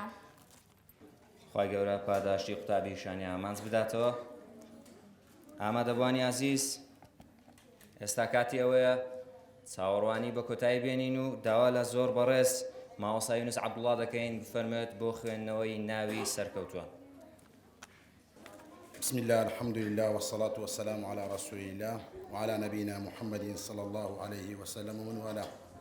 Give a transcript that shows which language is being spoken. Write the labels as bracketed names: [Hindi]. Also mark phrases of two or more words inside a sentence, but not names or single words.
[Central Kurdish] خوای گەورە پاداشتی قوتابی شانیا ئامانج بداتەوە. ئامادەبوانی عەزیز، ئێستا کاتی ئەوەیە چاوەڕوانی بە کۆتایی بێنین و داوا لە زۆر بەڕێز مامۆستا یونس عەبدوڵڵا دەکەین بفەرمێت بۆ خوێندنەوەی ناوی سەرکەوتووە. [Arabic] بسم الله الحمد لله والصلاة والسلام على رسول الله وعلى نبينا محمد صلى الله عليه وسلم ومن والاه.